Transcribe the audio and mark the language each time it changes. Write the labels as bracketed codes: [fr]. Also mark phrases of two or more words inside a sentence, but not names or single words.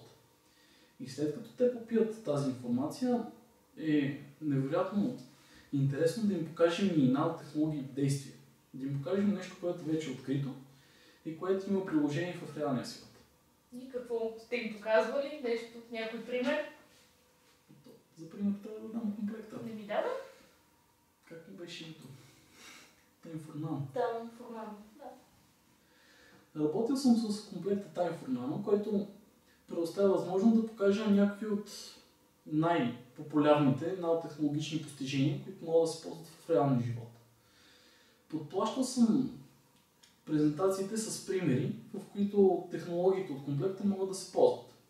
[bg] И след като те попият тази информация, е невероятно интересно да им покажем и нанотехнологии в действие. Да им покажем нещо, което вече е открито и което има приложение в реалния свят. И какво сте им показвали? Нещо, някой пример? За пример трябва да дам комплекта. Не ми дава? Как ми беше името? Time for Nano. Time for Nano, да. Работил съм с комплекта Time for Nano, който предоставя възможност да покажа някакви от най-популярните нанотехнологични постижения, които могат да се ползват в реалния живот. Подплащал съм презентациите с примери, в които технологиите от комплекта могат да се ползват.